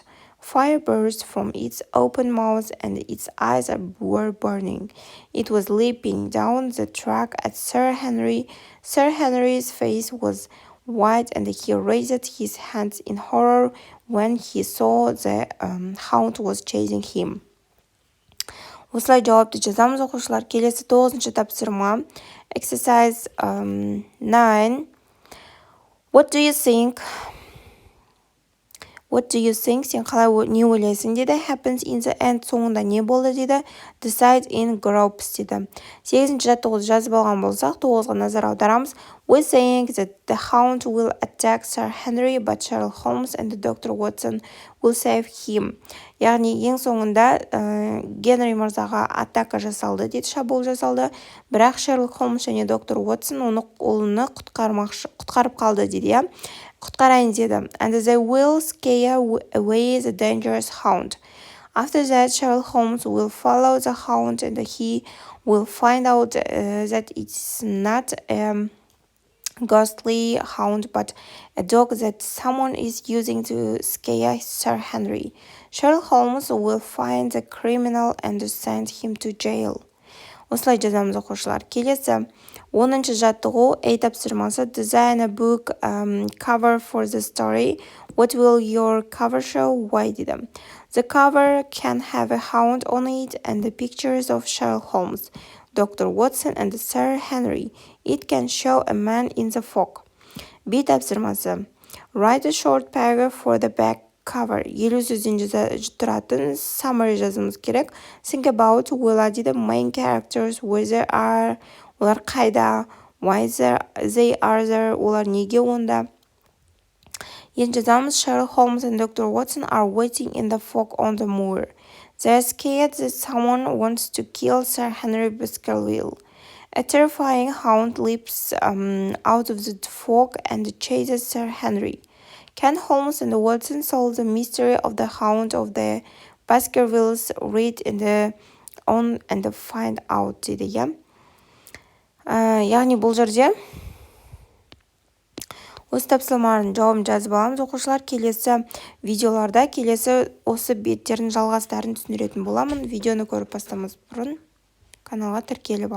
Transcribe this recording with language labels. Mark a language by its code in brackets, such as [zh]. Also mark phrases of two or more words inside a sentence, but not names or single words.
[en] Fire burst from its open mouth and its eyes were burning. It was leaping down the track at Sir Henry. Sir Henry's face was white and he raised his hands in horror when he saw the hound was chasing him. [kk] Осылай жауапты жазамыз оқушылар. Келесі 9-шы тапсырма. Exercise 9. [en] What do you think? What do you think? [kk] Сен қалай не ойлайсың деді. [en] Happens in the end. [kk] Соңында не болды деді. [en] Decide in groups деді. [kk] 8-ші жаттығуды жазып алған болсақ, 9-ға назар аударамыз. [en] We think that the hound will attack Sir Henry, but Sherlock Holmes and Dr. Watson will save him. [kk] Яғни ең соңында Генри мырзаға атака жасалды дейді, шабуыл жасалды. Бірақ Шерлок Холмс және доктор Уотсон оны құтқарып қалды дейді. Құтқарайын деді. [en] And they will scare away the dangerous hound. After that, Sherlock Holmes will follow the hound and he will find out that it's not a ghostly hound but a dog that someone is using to scare Sir Henry. Sherlock Holmes will find the criminal and send him to jail. [kk] Осылай жазамыз оқушылар. Келесі 10-шы жаттығу A тапсырмасы. [en] Design a book cover for the story. What will your cover show? [kk] Why деді. [en] The cover can have a hound on it and the pictures of Sherlock Holmes, Dr. Watson and Sir Henry. It can show a man in the fog. [kk] B тапсырмасы. [en] Write a short paragraph for the back cover. [kk] 50 сөзден тұратын summary жазымыз керек. [en] Think about [kk] ойла дейді. [en] Main characters, where they are, [kk] олар қайда, [en] why they are there, [kk] олар неге онда. Енді жазамыз. [en] Sherlock Holmes and Dr. Watson are waiting in the fog on the moor. They are scared that someone wants to kill Sir Henry Baskerville. A terrifying hound leaps out of the fog and chases Sir Henry. Can Holmes and Watson solve the mystery of the Hound of the Baskervilles? Read on and find out [kk] дейді, иә? Яғни бұл жерде осы тапсырмалардың жауабын жазып аламыз оқушылар. Келесі видеоларда келесі осы беттердің жалғастарын түсіндіретін боламын. Видеоны көріп бастамас бұрын каналға тіркеліп алыңыз.